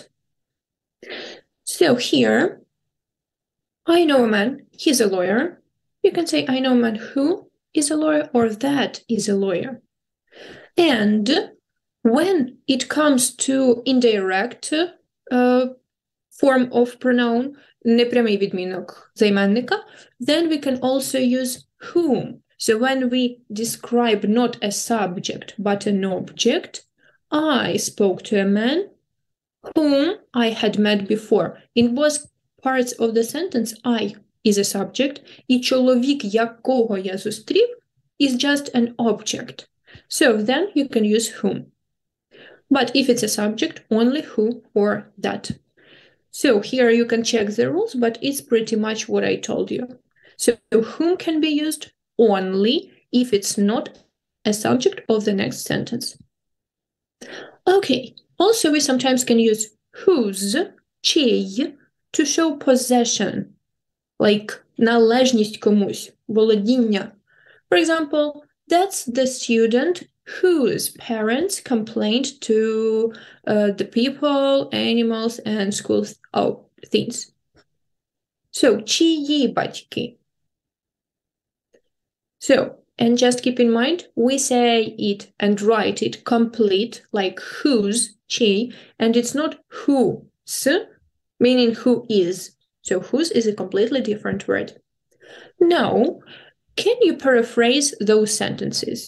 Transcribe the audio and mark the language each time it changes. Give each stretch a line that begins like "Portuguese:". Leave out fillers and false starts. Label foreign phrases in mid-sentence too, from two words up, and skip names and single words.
English: So here, I know a man, he's a lawyer. You can say I know a man who is a lawyer or that is a lawyer. And when it comes to indirect form of pronoun,
Ukrainian: непрямий відмінок займенника,
English: then we can also use whom. So when we describe not a subject but an object, I spoke to a man whom I had met before. In both parts of the sentence, I is a subject,
Ukrainian: і чоловік, якого я зустрів,
English: is just an object. So then you can use whom. But if it's a subject, only who or that. So here you can check the rules, but it's pretty much what I told you. So whom can be used only if it's not a subject of the next sentence. Okay, also we sometimes can use whose, чий, to show possession, like
Ukrainian: належність комусь, володіння.
English: For example, that's the student whose parents complained to the people, animals, and school things. So,
Ukrainian: чиї батьки.
English: So, and just keep in mind, we say it and write it complete, like whose, чий, and it's not whose, meaning who is. So whose is a completely different word. Now, can you paraphrase those sentences?